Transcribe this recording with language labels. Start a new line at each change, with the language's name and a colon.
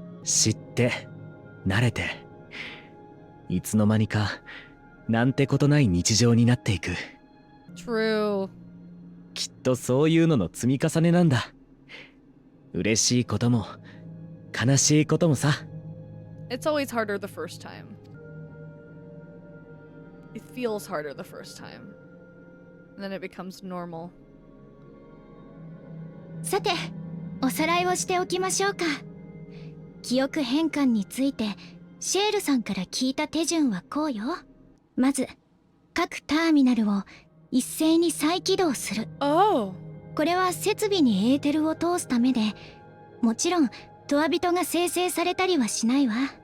Japanese: 知って慣れていつの間にかなんてことない日常になっていく。
English: True.
Japanese: きっとそういうのの積み重ねなんだ。嬉しいことも悲しいこともさ。
English: It's always harder the first time. It feels harder the first time. And then it becomes normal.
Japanese: さて、おさらいをしておきましょうか。記憶変換についてシェールさんから聞いた手順はこうよ。まず各ターミナルを一斉に再起動する。 Oh. これは設備にエーテルを通すためで、もちろんトアビトが生成されたりはしないわ。